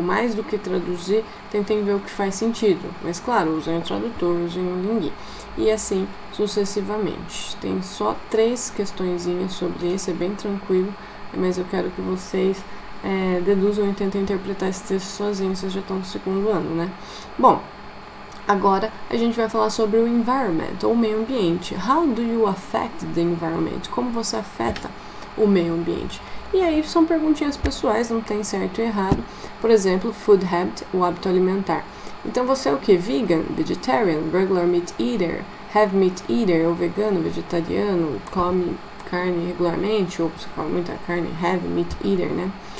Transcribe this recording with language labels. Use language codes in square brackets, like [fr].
[pt] Mais do que traduzir, tentem ver o que faz sentido, mas claro, usem o tradutor, usem o Lingui, e assim sucessivamente. Tem só 3 questõezinhas sobre isso, é bem tranquilo, mas eu quero que vocês deduzam e tentem interpretar esse texto sozinhos, vocês já estão no segundo ano, né? Bom, agora a gente vai falar sobre o environment, ou o meio ambiente. [en] How do you affect the environment? [pt] Como você afeta o meio ambiente? E aí são perguntinhas pessoais, não tem certo e errado. Por exemplo, food habit, o hábito alimentar. Então você é o que? [en] Vegan, vegetarian, regular meat eater, heavy meat eater, [pt] ou vegano, vegetariano, come carne regularmente, ou você come muita carne, heavy meat eater, né?